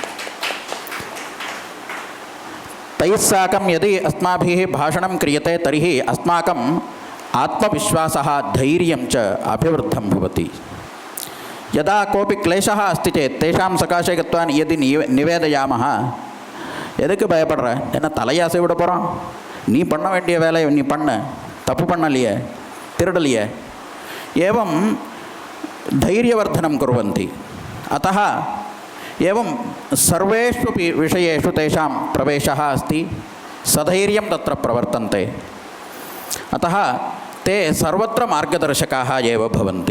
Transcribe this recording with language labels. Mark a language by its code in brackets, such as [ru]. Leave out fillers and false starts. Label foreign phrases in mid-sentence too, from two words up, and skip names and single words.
[sa] तैः साकं यदि अस्माभिः भाषणं क्रियते तर्हि अस्माकम् आत्मविश्वासः धैर्यं च अभिवृद्धं भवति। यदा कोऽपि क्लेशः अस्ति चेत् तेषां सकाशे गत्वा यदि निवेदयामः, [ta] எதுக்கு பயப்படுற, என்ன தலையாசை விட போகிறோம், நீ பண்ண வேண்டிய வேலையை நீ பண்ண, தப்பு பண்ணலையே, திருடலையே, [sa] एवं धैर्यवर्धनं कुर्वन्ति। अतः एवं सर्वेषु विषयेषु तेषां प्रवेशः अस्ति, सधैर्यं तत्र प्रवर्तन्ते। अतः ते सर्वत्र मार्गदर्शकाः एव भवन्ति।